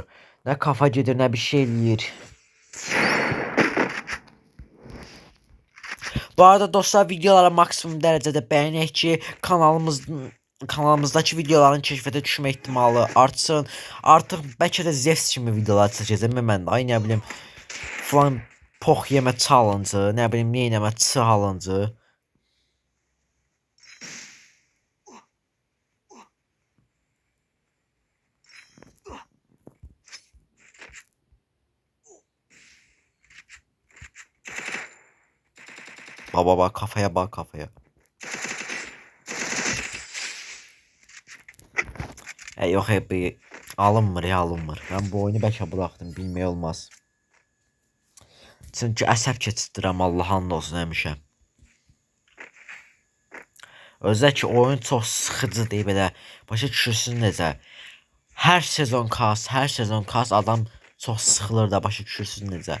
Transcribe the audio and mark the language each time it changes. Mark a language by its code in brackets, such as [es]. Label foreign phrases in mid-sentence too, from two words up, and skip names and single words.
[az] Ne kafa gedir, ne bir şey eləyir. [tr] Bu arada dostlar, videolara maksimum derecede beğenek ki kanalımızdaki videoların keşfete düşme ihtimali artsın. Artık belki de [az] Zevs kimi videolar çəkəcəm mən də. Ay nə bilim falan pox yemə challenge, nə bilim nə etmə challenge. [tr] Baba kafaya bak kafaya. [az] Yok bir alınmır ya, alınmır. Ben bu oyunu bəlkə buraxdım, bilmək olmaz. Çünki əsəb keçirdirəm, Allah'ın olsun həmişə. Özdə ki oyun çox sıxıcı deyib elə. Başa düşürsünüz necə? Hər sezon kas adam çox sıxılır da, başa düşürsünüz necə?